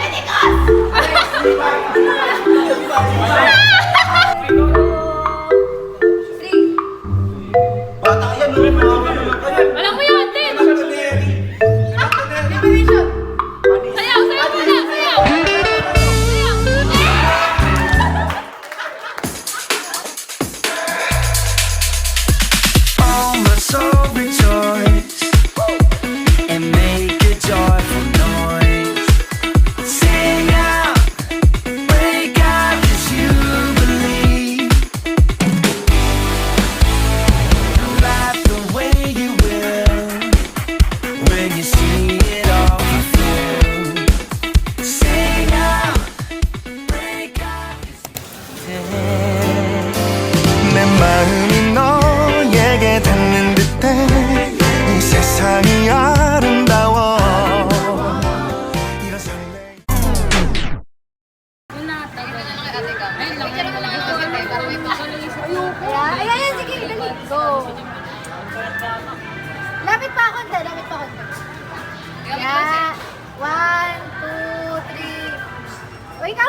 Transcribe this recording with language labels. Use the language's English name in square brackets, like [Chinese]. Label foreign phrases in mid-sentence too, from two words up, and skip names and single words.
[Filipino] Bata yan, Walang mo yun, Tin! Sayaw! Sayaw muna! Sayaw! [English] Oh, my soul rejoice and make a joyful noise. Sing out, wake up, 'cause you believe. Life the way you will when you see it all fulfilled. Sing out, wake up. [Korean] 내 마음이 너에게 닿는 듯해 이 세상이 아름다워 이런 설레 [Filipino] Ayan, sige, dali. Go. Lapit pa ako, lapit pa ako. Yeah. 1, 2, 3. Wait ka.